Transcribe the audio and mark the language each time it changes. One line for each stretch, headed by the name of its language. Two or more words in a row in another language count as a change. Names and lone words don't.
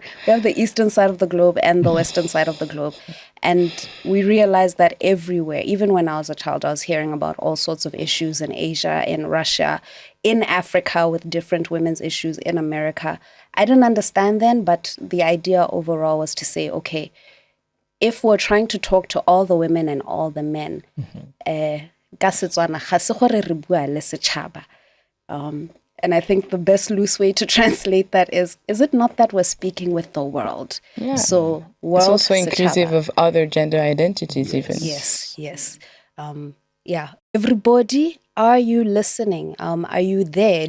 English: We have the eastern side of the globe and the western side of the globe. And we realized that everywhere, even when I was a child, I was hearing about all sorts of issues in Asia, in Russia, in Africa with different women's issues, in America. I didn't understand then, but the idea overall was to say, okay, if we're trying to talk to all the women and all the men,
Tswana: ka Setswana, ga se gore re bua le setšhaba.
English: And I think the best loose way to translate that is it not that we're speaking with the world? Yeah. So world, it's also Sshaba. inclusive of other gender identities, even. Yes. Yeah. Everybody, are you listening? Are you there?